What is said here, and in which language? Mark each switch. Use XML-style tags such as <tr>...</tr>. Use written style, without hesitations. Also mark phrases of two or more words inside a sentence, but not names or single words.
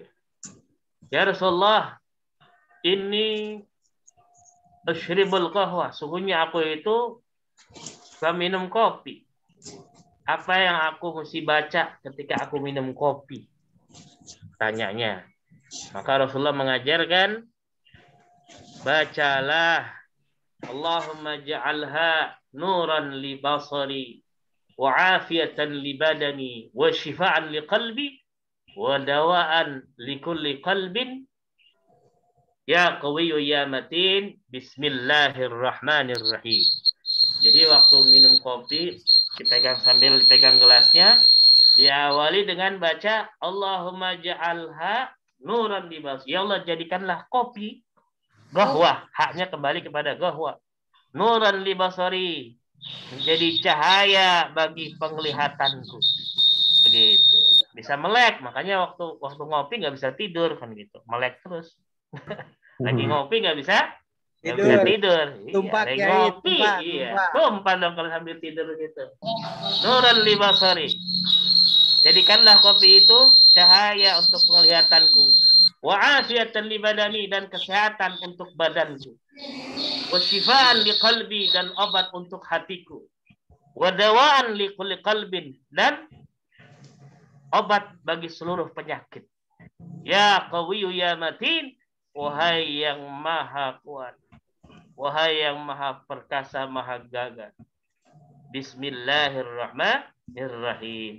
<ar>يا رسول الله,</ar> <id>ini</id> <ar>أشرب القهوة,</ar> <id>sungguhnya aku itu minum kopi. Apa yang aku mesti baca ketika aku minum kopi? Tanyanya. Maka Rasulullah mengajarkan, bacalah</id> <ar>اللهم اجعلها نورا لبصري وعافية لبدني وشفاء لقلبي ودواء لكل قلب يا قوي يا متين بسم الله الرحمن الرحيم.</ar> <id>Jadi waktu minum kopi sambil dipegang gelasnya, diawali dengan baca</id> <ar>اللهم اجعلها نورا لبصري.</ar> <id>Ya Allah, jadikanlah kopi gahwa, haknya kembali kepada gahwa.</id> <ar>نورا لبصري,</ar> <id>menjadi cahaya bagi penglihatanku. Begitu. Bisa melek, makanya waktu ngopi nggak bisa tidur kan gitu. Melek terus. Lagi ngopi nggak bisa tidur. Tumpah, Lagi Kiai, ngopi, tumpah. tumpah dong kalau sambil tidur gitu.</id> <ar>نورا لبصري.</ar> <id>Jadikanlah kopi itu cahaya untuk penglihatanku.</id> <ar>وعافية لبدني,</ar> <id>dan kesehatan untuk badanku.</id> <ar>وشفاء لقلبي,</ar> <id>dan obat untuk hatiku.</id> <ar>ودواء لكل قلب,</ar> <id>dan obat bagi seluruh penyakit.</id> <ar>يا قوي يا متين,</ar> <id>wahai yang maha kuat, wahai yang maha perkasa, maha gagah. Bismillahirrahmanirrahim.</id>